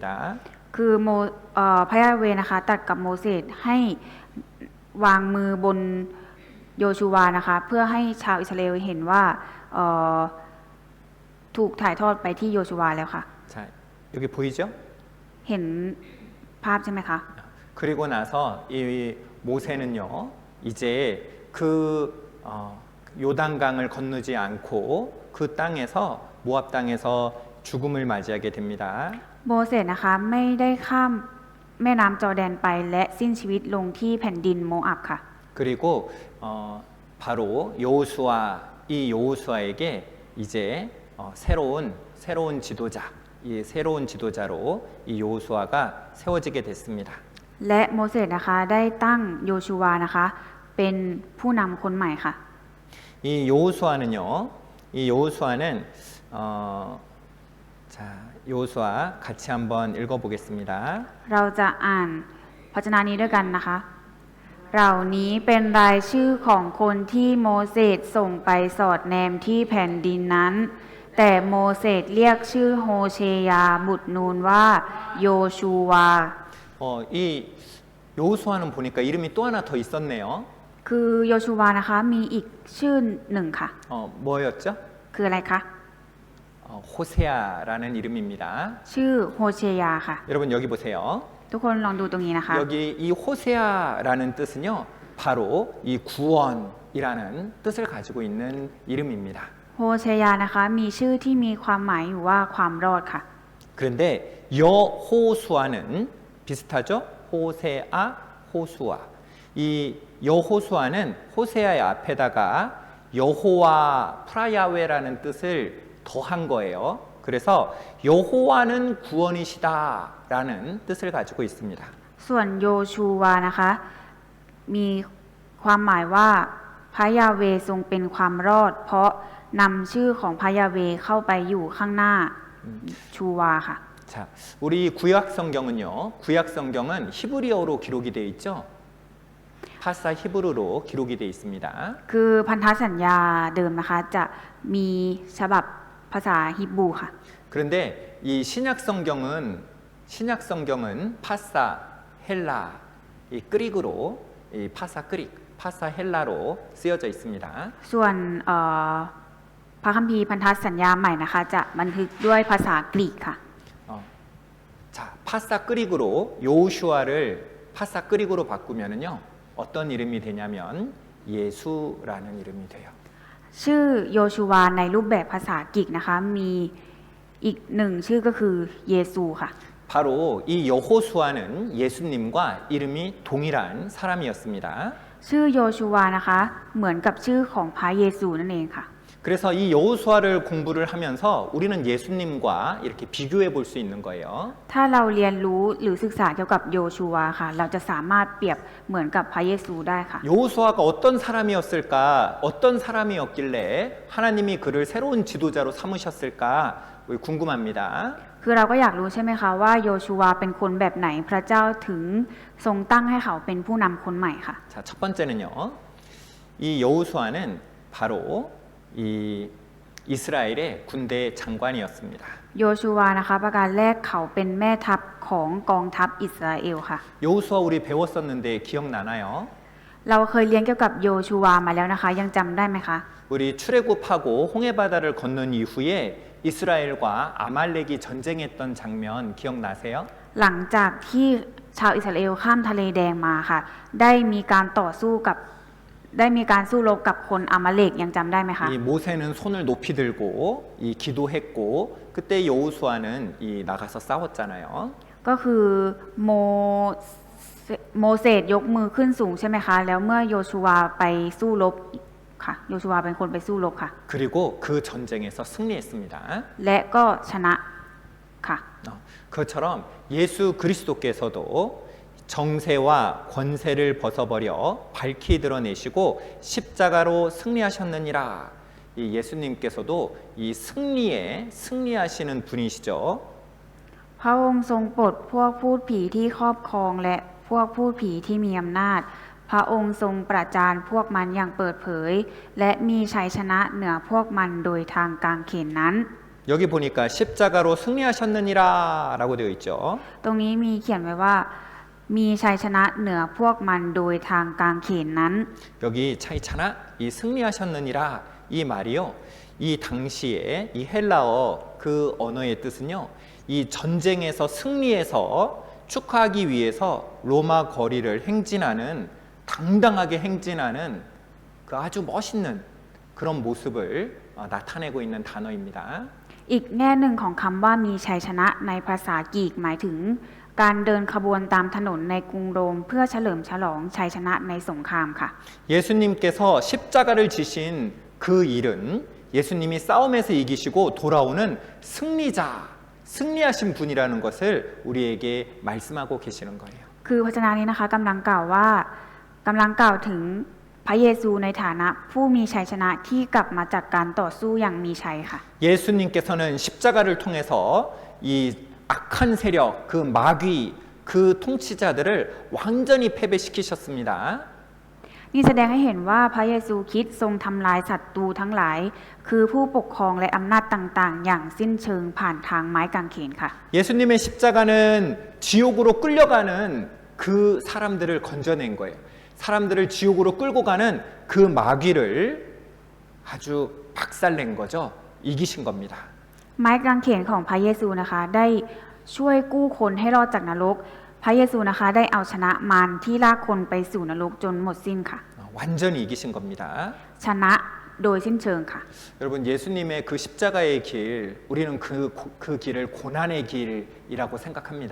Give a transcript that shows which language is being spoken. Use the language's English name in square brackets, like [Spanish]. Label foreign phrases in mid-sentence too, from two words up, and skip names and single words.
[Thai] คือพระยาเวห์นะคะตรัสกับโมเสสให้วางมือบนโยชูวานะคะเพื่อให้ชาวอิสราเอลเห็นว่าเอ่อถูกถ่ายทอดไปที่โยชูวาแล้วค่ะ [Korean] 자, 여기 보이죠? [Thai] เห็นภาพใช่ไหมคะ [Korean] 그리고 나서 이 모세는요, 이제 그 요단강을 건너지 않고 그 땅에서 모압 땅에서 죽음을 맞이하게 됩니다. [Thai] โมเสสนะคะไม่ได้ข้ามแม่น้ำจอร์แดนไปและสิ้นชีวิตลงที่แผ่นดินโมอับค่ะ [Korean] 그리고 바로 여호수아 이 여호수아에게 이제 새로운 지도자 이 새로운 지도자로 이 여호수아가 세워지게 됐습니다. [Thai] และโมเสสนะคะได้ตั้งโยชูวานะคะเป็นผู้นำคนใหม่ค่ะ [Korean] 이 여호수아는요, 이 여호수아는 자 여호수아 같이 한번 읽어보겠습니다. [Thai] เราจะอ่านพระชนะนี้ด้วยกันนะคะเหล่านี้เป็นรายชื่อของคนที่โมเสสส่งไปสอดแนมที่แผ่นดินนั้น แต่โมเสสเรียกชื่อโฮเชยาบุตรนูนว่าโยชูวา [Korean] 이 여호수아는 보니까 이름이 또 하나 더 있었네요. [Thai] คือโยชูวานะคะมีอีกชื่อหนึ่งค่ะ [Korean] 뭐였죠? [Thai] คืออะไรคะ [Korean] 호세아라는 이름입니다. [Thai] ชื่อโฮเชยาค่ะ [Korean] 여러분 여기 보세요. [Thai] ทุกคนลองดูตรงนี้นะคะ [Korean] 여기 이 호세아라는 뜻은요, 바로 이 구원이라는 뜻을 가지고 있는 이름입니다. [Thai] โฮเชยานะคะมีชื่อที่มีความหมายอยู่ว่าความรอดค่ะ [Korean] 그런데 여호수아는 비슷하죠? 호세아, 호수아. 이 여호수아는 호세아의 앞에다가 여호와 프라야웨라는 뜻을 더한 거예요. 그래서 여호와는 구원이시다라는 뜻을 가지고 있습니다. [Thai] ส่วนโยชูวานะคะมีความหมายว่าพระยาเวห์ทรงเป็นความรอด เพราะนำชื่อของพระยาเวห์เข้าไปอยู่ข้างหน้าชูวาค่ะ [Korean] 자, 우리 구약 성경은요. 구약 성경은 히브리어로 기록이 되어 있죠. 파사 히브리어로 기록이 되어 있습니다. [Thai] คือพันธสัญญาเดิมนะคะจะมีฉบับภาษาฮิบรูค่ะ [Korean] 그런데 이 신약 성경은 파사 헬라 이 그릭으로 이 파사 그릭, 파사 헬라로 쓰여져 있습니다. [Thai] ส่วนพระคัมภีร์พันธสัญญาใหม่นะคะจะบันทึกด้วยภาษากรีกค่ะ [Korean] 자, 파사 그릭으로 여호슈아를 파사 그릭으로 바꾸면은요. 어떤 이름이 되냐면 예수라는 이름이 돼요. [Thai] ชื่อโยชูวาในรูปแบบภาษากรีกนะคะมีอีกหนึ่งชื่อก็คือเยซูค่ะ [Korean] 바로 이 여호수아는 예수님과 이름이 동일한 사람이었습니다. [Thai] ชื่อโยชูวานะคะเหมือนกับชื่อของพระเยซูนั่นเองค่ะ [Korean] 그래서 이 여호수아를 공부를 하면서 우리는 예수님과 이렇게 비교해 볼 수 있는 거예요. [Thai] ถ้าเราเรียนรู้หรือศึกษาเกี่ยวกับโยชูวาค่ะเราจะสามารถเปรียบเหมือนกับพระเยซูได้ค่ะ [Korean] 여호수아가 어떤 사람이었을까? 어떤 사람이었길래 하나님이 그를 새로운 지도자로 삼으셨을까? 궁금합니다. [Thai] คือเราก็อยากรู้ใช่ไหมคะว่าโยชูวาเป็นคนแบบไหนพระเจ้าถึงทรงตั้งให้เขาเป็นผู้นำคนใหม่ค่ะ [Korean] 자, 첫 번째는요. 이 여호수아는 바로 이 이스라엘의 군대 장관이었습니다. [Thai] โยชูวานะคะประการแรกเขาเป็นแม่ทัพของกองทัพอิสราเอลค่ะ [Korean] 여호수아 우리 배웠었는데 기억나나요? [Thai] เราเคยเรียนเกี่ยวกับโยชูวามาแล้วนะคะยังจำได้ไหมคะ [Korean] 우리 출애굽하고 홍해 바다를 건넌 이후에 이스라엘과 아말렉이 전쟁했던 장면 기억나세요? [Thai] หลังจากที่ชาวอิสราเอลข้ามทะเลแดงมาค่ะได้มีการสู้รบกับคนอามาเลกยังจำได้ไหมคะ [Korean] 이 모세는 손을 높이 들고 이 기도했고 그때 여호수아는 이 나가서 싸웠잖아요. [Thai] ก็คือโมเสสยกมือขึ้นสูงใช่ไหมคะแล้วเมื่อโยชูวาไปสู้รบค่ะโยชูวาเป็นคนไปสู้รบค่ะ [Korean] 그리고 그 전쟁에서 승리했습니다. [Thai] และก็ชนะค่ะ [Korean] 그처럼 예수 그리스도께서도 정세와 권세를 벗어버려 밝히 드러내시고 십자가로 승리하셨느니라. 이 예수님께서도 이 승리에 승리하시는 분이시죠. [Thai] พระองค์ทรงปลดพวกพูดผีที่ครอบครองและพวกพูดผีที่มีอำนาจพระองค์ทรงประจานพวกมันอย่างเปิดเผยและมีชัยชนะเหนือพวกมันโดยทางกางเขนนั้น [Korean] 여기 보니까 십자가로 승리하셨느니라라고 되어 있죠. [Thai] ตรงนี้มีเขียนไว้ว่ามีชัยชนะเหนือพวกมันโดยทางกางเขนนั้น [Korean] 여기 차이차나 이 승리하셨느니라 이 말이요. 이 당시에 이 헬라어 그 언어의 뜻은요. 이 전쟁에서 승리해서 축하하기 위해서 로마 거리를 행진하는 당당하게 행진하는 그 아주 멋있는 그런 모습을 나타내고 있는 단어입니다. [Thai] อีกแง่หนึ่งของคำว่ามีชัยชนะในภาษากรีกหมายถึงการเดินขบวนตามถนนในกรุงโรมเพื่อเฉลิมฉลองชัยชนะในสงครามค่ะ [Korean] 예수님께서 십자가를 지신 그 일은 예수님이 싸움에서 이기시고 돌아오는 승리자, 승리하신 분이라는 것을 우리에게 말씀하고 계시는 거예요. [Thai] คือพระชนะนี้นะคะกำลังกล่าวถึงพระเยซูในฐานะผู้มีชัยชนะที่กลับมาจากการต่อสู้อย่างมีชัยค่ะ [Korean] 예수님께서는 십자가를 통해서 이 악한 세력, 그 마귀, 그 통치자들을 완전히 패배시키셨습니다. [Thai] นี่แสดงให้เห็นว่าพระเยซูคริสต์ทรงทำลายศัตรูทั้งหลาย คือผู้ปกครองและอำนาจต่างๆ อย่างสิ้นเชิงผ่านทางไม้กางเขนค่ะ [Korean] 예수님의 십자가는 지옥으로 끌려가는 그 사람들을 건져낸 거예요. 사람들을 지옥으로 끌고 가는 그 마귀를 아주 박살낸 거죠. 이기신 겁니다. [Thai] ไม้กางเขนของพระเยซูนะคะได้ช่วยกู้คนให้รอดจากนรก พระเยซูนะคะได้เอาชนะมารที่ลากคนไปสู่นรกจนหมดสิ้นค่ะ [Korean] 완전히 이기신 겁니다. [Thai] ชนะโดยสิ้นเชิงค่ะ [Korean] 여러분 예수님의 그 십자가의 길, 우리는 그 길을 고난의 길이라고 생각합니다.